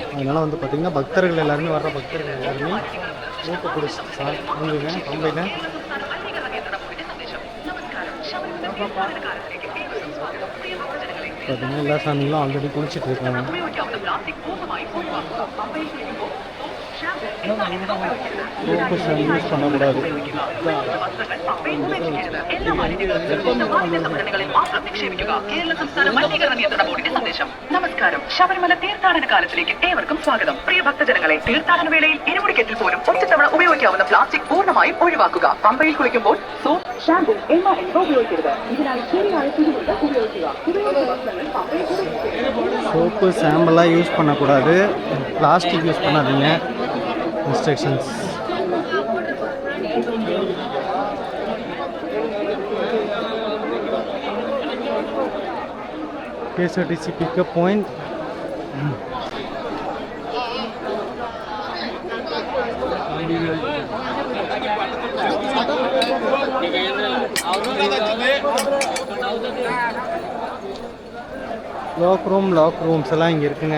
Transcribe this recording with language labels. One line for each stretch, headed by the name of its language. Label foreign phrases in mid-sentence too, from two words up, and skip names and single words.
Tamil: அதனால் வந்து பார்த்திங்கன்னா பக்தர்கள் எல்லாருமே, வர்ற பக்தர்கள் எல்லாருமே மூக்கை பிடிச்சி முங்குங்க பம்பையில். பார்த்தீங்கன்னா எல்லா சாமிகளும் ஆல்ரெடி குளிச்சுட்டு இருக்காங்க. சோப்பு ஷாம்பு யூஸ் பண்ணக்கூடாது.
Malayalam: നമസ്കാരം. ശബരിമല തീർത്ഥാടന കാലത്തിലേക്ക് ഏവർക്കും സ്വാഗതം. പ്രിയ ഭക്തജനങ്ങളെ, തീർത്ഥാടന വേളയിൽ ഇരുമുടിക്കെട്ടിൽ പോലും ഒറ്റത്തവണ ഉപയോഗിക്കാവുന്ന പ്ലാസ്റ്റിക് പൂർണ്ണമായും ഒഴിവാക്കുക. പമ്പയിൽ കുളിക്കുമ്പോൾ സോപ്പ്, ഷാമ്പു, എണ്ണ എന്നിവ ഉപയോഗിക്കരുത്. ഇതിനായി ശരിയായ തുണിമുണ്ട് ഉപയോഗിക്കുക.
Tamil: சோப்பு ஷாம்பெல்லாம் யூஸ் பண்ணக்கூடாது. பிளாஸ்டிக் யூஸ் பண்ணாதீங்க. இன்ஸ்ட்ரக்ஷன்ஸ்.
English: KSRTC pickup point. lock rooms
Tamil: எல்லாம் இங்கே இருக்குங்க.